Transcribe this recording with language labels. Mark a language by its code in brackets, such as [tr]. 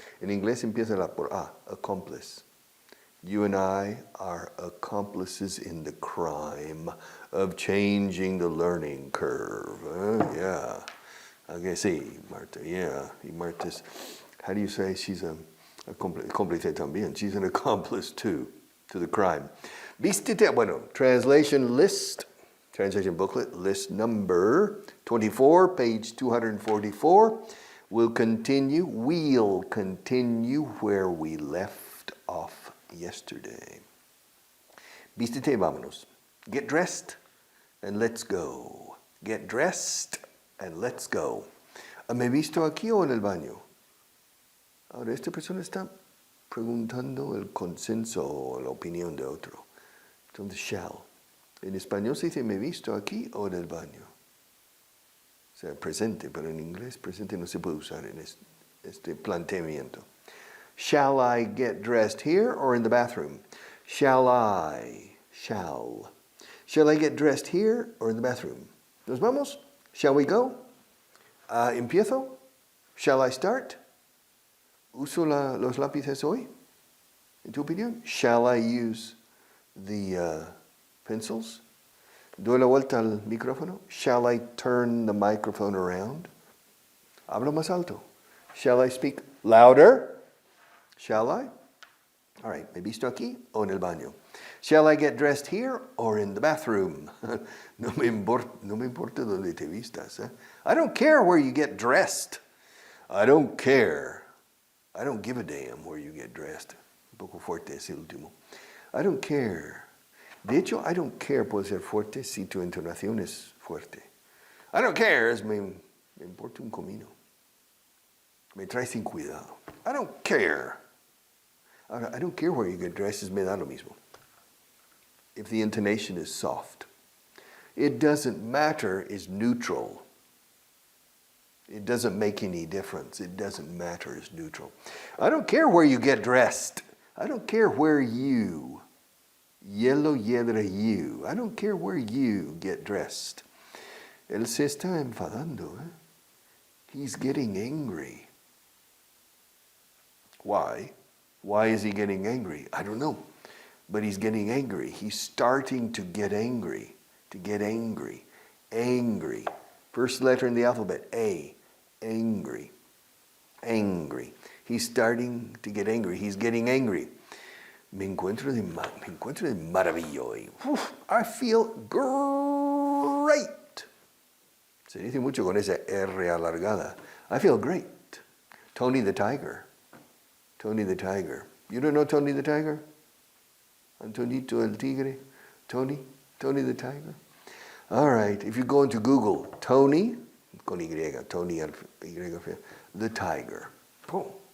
[es] En inglés empieza la por A, accomplice. [en] You and I are accomplices in the crime of changing the learning curve. Yeah. Okay, sí, Marta. Yeah. Marta's, how do you say she's a [es] cómplice también? [en] She's an accomplice too. To the crime. [es] Vístete, bueno, [en] translation list, translation booklet, list number 24, page 244. We'll continue where we left off yesterday. [es] Vístete, vámonos. [en] Get dressed and let's go. Get dressed and let's go. [es] ¿Me he visto aquí o en el baño? Ahora, esta persona está preguntando el consenso o la opinión de otro. Entonces, shall. En español se dice, ¿me he visto aquí o en el baño? O sea, presente, pero en inglés presente no se puede usar en este planteamiento. [en] Shall I get dressed here or in the bathroom? Shall I get dressed here or in the bathroom? [es] ¿Nos vamos? [en] Shall we go? [es] ¿Empiezo? [en] Shall I start? [es] ¿Uso los lápices hoy? ¿En tu opinión? [en] Shall I use the pencils? [es] ¿Doy la vuelta al micrófono? [en] Shall I turn the microphone around? [es] ¿Hablo más alto? [en] Shall I speak louder? Shall I? All right, [es] ¿me he visto aquí o en el baño? [en] Shall I get dressed here or in the bathroom? [es] No me importa donde te vistas. [en] I don't care where you get dressed. I don't care. I don't give a damn where you get dressed. [es] Un poco fuerte ese último. [en] I don't care. [es] De hecho, I don't care puede ser fuerte si tu entonación es fuerte. I don't care me importa un comino. Me trae sin cuidado. [en] I don't care. Ahora, I don't care where you get dressed [es] me da lo mismo. [en] If the intonation is soft. It doesn't matter is neutral. It doesn't make any difference. It doesn't matter. It's neutral. I don't care where you get dressed. I don't care where you, yellow yedra you. I don't care where you get dressed. [es] Él se está enfadando. [en] He's getting angry. Why? Why is he getting angry? I don't know. But he's getting angry. He's starting to get angry. To get angry. Angry. First letter in the alphabet, A. Angry. Angry. He's starting to get angry. He's getting angry. Me encuentro de maravilla hoy. I feel great. [es] Se dice mucho con esa R alargada. [en] I feel great. Tony the Tiger. Tony the Tiger. You don't know Tony the Tiger? Antonito el Tigre? Tony the Tiger? All right, if you go into Google, Tony, [es] con Y, [en] Tony, Y, the Tiger. Boom.